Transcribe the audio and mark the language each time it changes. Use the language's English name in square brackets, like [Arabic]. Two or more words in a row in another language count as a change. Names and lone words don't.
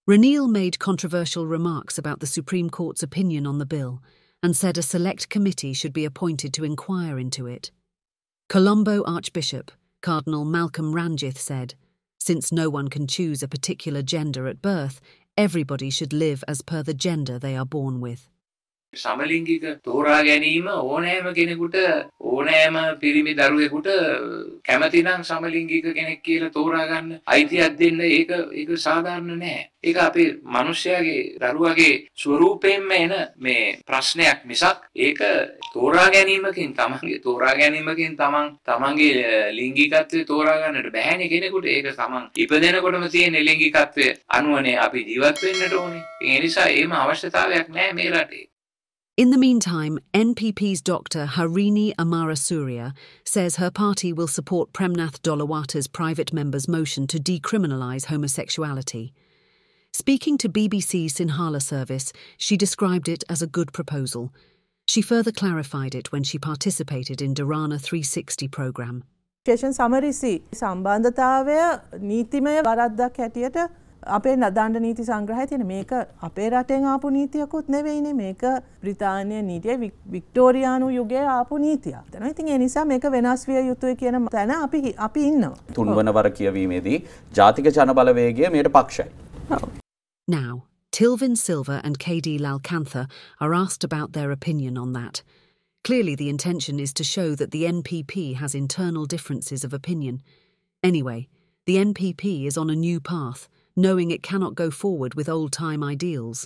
[English] Ranil made controversial remarks about the Supreme Court's opinion on the bill and said a select committee should be appointed to inquire into it. Colombo Archbishop, Cardinal Malcolm Ranjith, said, "Since no one can choose a particular gender at birth, everybody should live as per the gender they are born with." [Sinhala] සමලිංගික තෝරා ගැනීම ඕනෑම කෙනෙකුට ඕනෑම පිරිමි දරුවෙකුට කැමති නම් සමලිංගික කෙනෙක් කියලා තෝරා ගන්න අයිතියක් දෙන්න ඒක සාධාරණ නෑ. ඒක අපේ මිනිස්යාගේ දරුවගේ ස්වරූපයෙන්ම එන මේ ප්‍රශ්නයක් මිසක් ඒක තෝරා ගැනීමකින් තමන්ගේ ලිංගිකත්වය තෝරා ගන්නට බෑනේ කෙනෙකුට. ඒක තමන් ඉපදෙනකොටම තියෙන ලිංගිකත්වය අනුවනේ අපි ජීවත් වෙන්නට ඕනේ. ඒ නිසා ඒම අවශ්‍යතාවයක් නෑ මේ රටේ. [English] In the meantime, NPP's Dr. Harini Amarasuriya says her party will support Premnath Dolawata's private member's motion to decriminalise homosexuality. Speaking to BBC Sinhala service, she described it as a good proposal. She further clarified it when she participated in Dharana 360 programme. [Sinhala] සමරිසි සම්බන්ධතාවය නීතිමය වරද්දක් හැටියට අපේ දණ්ඩ නීති සංග්‍රහයේ තියෙන මේක අපේ රටෙන් ආපු නීතියකුත් නෙවෙයිනේ මේක බ්‍රිතාන්‍ය නීතිය වික්ටෝරියානු යුගයේ ආපු නීතියක්. ඉතින් ඒ නිසා මේක වෙනස් විය යුතුයි කියන තැන අපි ඉන්නවා. තුන්වන වර කියවීමේදී ජාතික ජනබලවේගය මේට පක්ෂයි. [English] Now, Tilvyn Silva and KD Lalkantha are asked about their opinion on that. Clearly the intention is to show that the NPP has internal differences of opinion. Anyway, the NPP is on a new path, knowing it cannot go forward with old-time ideals.